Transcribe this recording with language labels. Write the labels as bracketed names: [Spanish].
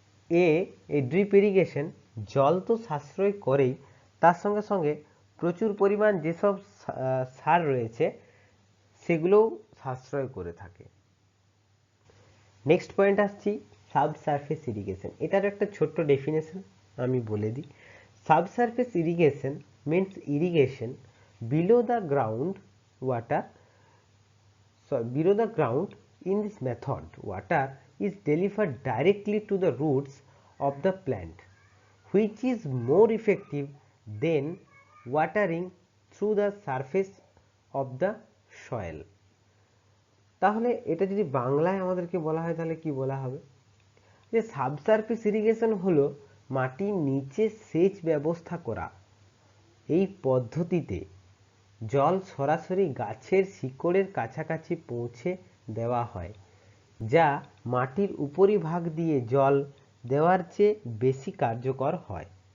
[Bangla] এই drip irrigation জল তো সাশ্রয় করেই, তার সঙ্গে সঙ্গে প্রচুর পরিমাণ যেসব সার রয়েছে সেগুলোও সাশ্রয় করে থাকে। নেক্সট পয়েন্ট আসছি, সাবসারফেস ইরিগেশন। এটার একটা ছোট্ট ডেফিনেশন আমি বলে দিই। [English] Subsurface irrigation means irrigation below the ground water. So below the ground, in this method water is delivered directly to the roots of the plant, which is more effective than watering through the surface of the soil. [Bangla] তাহলে এটা যদি বাংলায় আমাদেরকে বলা হয় তাহলে কি বলা হবে, যে সাবসারফেস ইরিগেশন হলো মাটির নিচে সেচ ব্যবস্থা করা। এই পদ্ধতিতে জল সরাসরি গাছের শিকড়ের কাছাকাছি পৌঁছে দেওয়া হয়, যা মাটির উপরিভাগ দিয়ে জল দেওয়ার চেয়ে বেশি কার্যকর হয়।